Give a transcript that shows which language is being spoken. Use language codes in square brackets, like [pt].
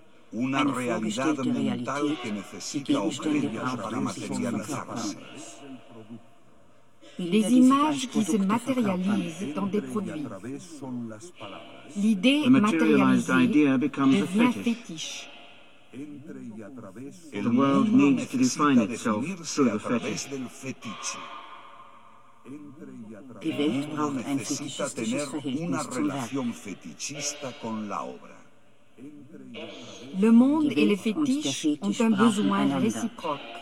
[es] Una realidad mental que necesita objetos para materializarse. [fr] Les images qui se matérialisent dans des produits. L'idée matérialisée devient fétiche. [en] El the world needs to define itself through the fetish. [es] Del fetiche. [de] Die Welt braucht ein fetischistisches Verhältnis zum Werk. [es] Fetichista con la obra. [fr] Le monde et les fétiches ont un besoin réciproque.